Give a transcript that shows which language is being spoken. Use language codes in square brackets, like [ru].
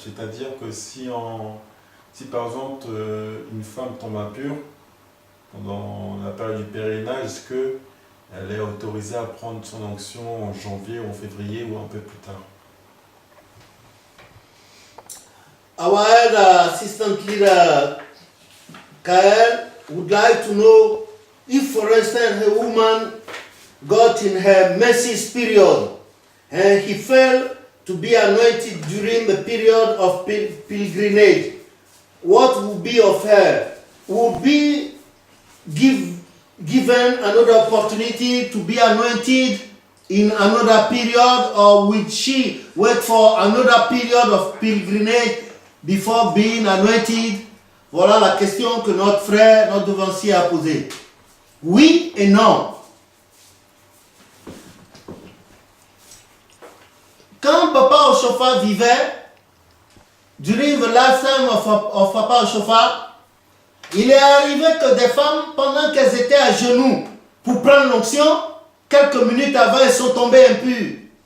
[fr] C'est-à-dire que si par exemple une femme tombe impure pendant la période du pèlerinage, est-ce qu'elle est autorisée à prendre son onction en janvier ou en février ou un peu plus tard? [en] Our assistant leader, Kael, would like to know if, for instance, a woman got in her menses period and he failed to be anointed during the period of pilgrimage, what would be of her? Would be given another opportunity to be anointed in another period, or would she wait for another period of pilgrimage before being anointed? [fr] Voilà la question que notre frère, notre devancier a posée. Oui et non. Quand Papa Oshofa vivait, [en] during the lifetime of Papa Oshofa, [fr] il est arrivé que des femmes, pendant qu'elles étaient à genoux pour prendre l'onction, quelques minutes avant, elles sont tombées impures.